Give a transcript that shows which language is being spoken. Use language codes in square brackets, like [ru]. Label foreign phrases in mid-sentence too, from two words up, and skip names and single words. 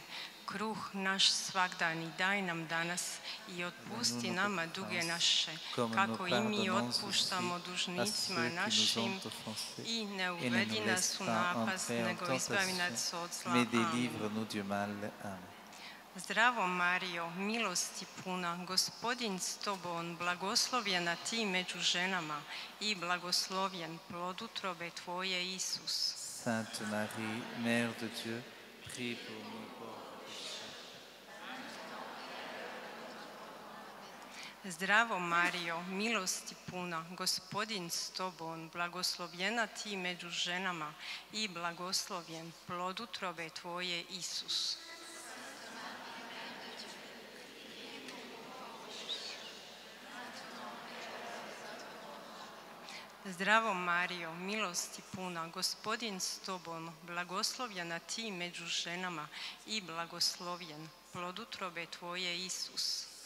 [hr] Kruh naš svagdani daj nam danas i otpusti nama duge naše, kako i mi otpuštamo dužnicima našim, i ne uvedi nas u napast, nego izbavi nas od zla. Amen. Zdravo Marijo, milosti puna, Gospodin s tobom, blagoslovljena ti među ženama i blagoslovljen plod utrobe Tvoje, Isus. [fr] Sainte Marie, Mère de Dieu, prie pour nous pauvres. [hr] Zdravo Marijo, milosti puna, Gospodin s tobom, blagoslovljena ti među ženama i blagoslovljen plod utrobe Tvoje, Isus. Zdravo Marijo, milosti puna, Gospodin s tobom, blagoslovljena ti među ženama i blagoslovljen plod utrobe Tvoje, Isus.